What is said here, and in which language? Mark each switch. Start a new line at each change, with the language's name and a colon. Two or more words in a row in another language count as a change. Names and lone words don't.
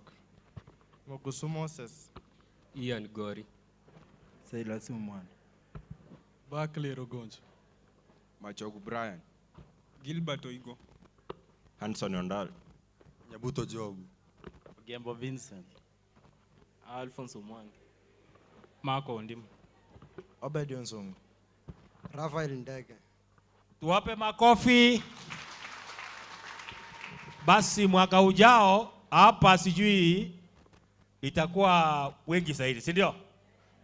Swahili: Mogusu Moses. Ian Gori. Silas Umwana. Barclay Rogonjo. Machogu Brian. Gilbert Oigo. Hanson Ondal. Nyabuto Job. Gembo Vincent. Alfonso Mwangi. Marco Ondim. Obedion Songo. Rafael Ndege. Tuwape makofi. Basi mwaka ujao hapa sijui itakuwa wengi zaidi, si ndio?